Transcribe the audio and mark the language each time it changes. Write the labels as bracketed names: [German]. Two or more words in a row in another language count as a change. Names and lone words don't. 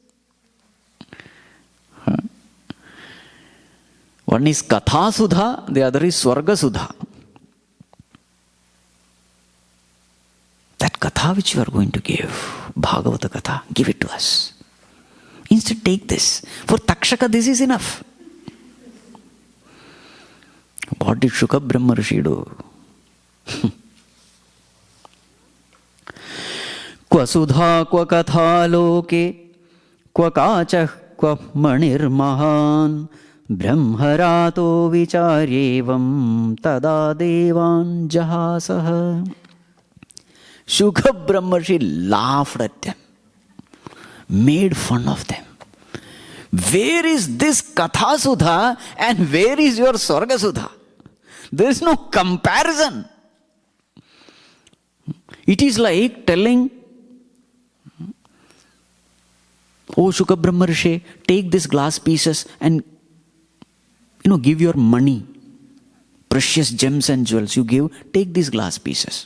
[English] One is Katha Sudha, the other is Swarga Sudha. That Katha which you are going to give, Bhagavata Katha, give it to us. Instead, take this. For Takshaka, this is enough. What did Shuka Brahmarshi do? [Sanskrit] क्व सुधा, क्व कथा लोके, क्व काचः, क्व मणिर् महान्, ब्रह्मरातो विचार्यैवं तदा देवान् जहास ह. [English] Shuka Brahmarshi laughed at them, made fun of them. Where is this Katha Sudha and where is your Swarga Sudha? There is no comparison. It is like telling, oh Shuka Brahmarshi, take these glass pieces and give your money, precious gems and jewels you give, take these glass pieces.